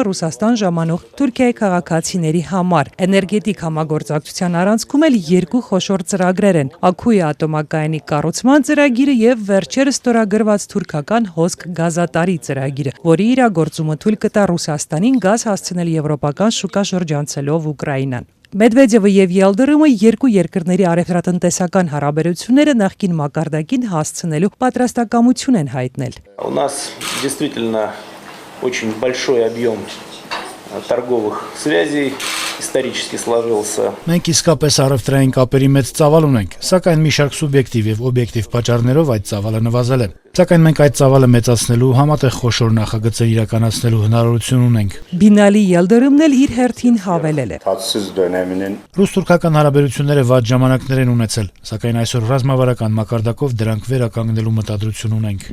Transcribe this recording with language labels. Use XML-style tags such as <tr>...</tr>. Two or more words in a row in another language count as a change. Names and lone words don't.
<hy>Ռուսաստան ժամանող Թուրքիայի քաղաքացիների համար։ Էներգետիկ համագործակցության առանցքում էլ երկու խոշոր ծրագրեր են՝ Աքույու ատոմակայանի կառուցման ծրագիրը եւ վերջերս ստորագրված թուրքական հոսք գազատարի ծրագիրը, որի իրագործումը թույլ կտա Ռուսաստանին գազ հասցնել եվրոպական շուկա շրջանցելով Ուկրաինան։ Մեդվեդևը եւ Ելդերիմը երկու երկրների առևտրատնտեսական հարաբերությունները նախկին մակարդակին հասցնելու պատրաստակամություն են հայտնել։</hy> <ru>У нас действительно очень большой объем торговых связей исторически сложился.</ru> <hy>Մենք իսկապես առևտրային կապերի մեծ ծավալ ունենք, սակայն մի շարք սուբյեկտիվ եւ օբյեկտիվ պատճառներով այդ ծավալը նվազել է։ Սակայն մենք այդ ծավալը մեծացնելու համատեղ խոշոր նախագծեր իրականացնելու հնարավորություն ունենք։ Բինալի Ելդերիմն էլ իր հերթին հավելել է. Ռուս-թուրքական հարաբերությունները վատ ժամանակներ են ունեցել, սակայն այսօր ռազմավարական մակարդակով դրանք վերականգնելու մտադրություն ունենք։</hy>